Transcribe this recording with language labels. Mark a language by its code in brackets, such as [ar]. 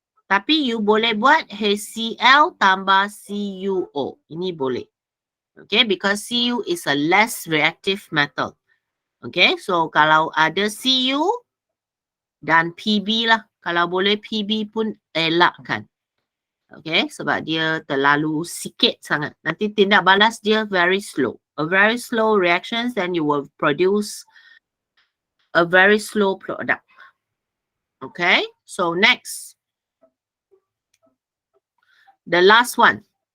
[ms] Tapi you boleh buat HCl tambah CuO. Ini boleh. [en] Okay, because Cu is a less reactive metal. [ms] Okay, so kalau ada Cu dan PB lah. Kalau boleh PB pun elakkan. Okay, sebab dia terlalu sikit sangat. Nanti tindak balas dia [en] very slow. A very slow reactions, then you will produce a very slow product. Okay, so next. The last one.